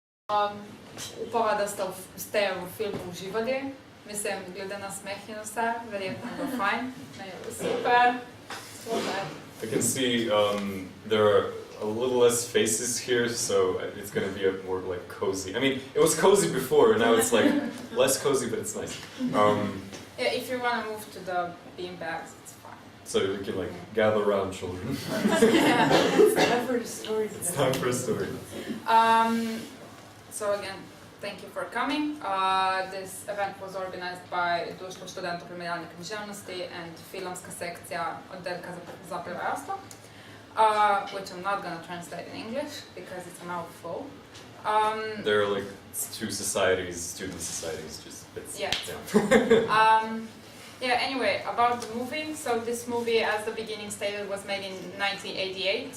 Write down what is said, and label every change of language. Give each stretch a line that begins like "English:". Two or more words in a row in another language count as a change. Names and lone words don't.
Slovenian: Upava, da ste v filmu uživali. Mislim, glede na smeh in vse, verjetno bo fajn. Super.
English: I can see there are a little less faces here, so it's going to be a more like cozy. I mean, it was cozy before, now it's like less cozy, but it's nice. Yeah, if you want to move to the beanbags, it's fine. So we can like gather around children. Yeah. It's time for a story. It's time for a story. So again, thank you for coming. This event was organized by Društvo, študentov, primerjalne književnosti and Filmska sekcija, oddelka za prevajalstvo, which I'm not going to translate in English because it's a mouthful. There are like two societies, student societies, just bits. Yeah. Yeah. Anyway, about the movie. So this movie, as the beginning stated, was made in 1988.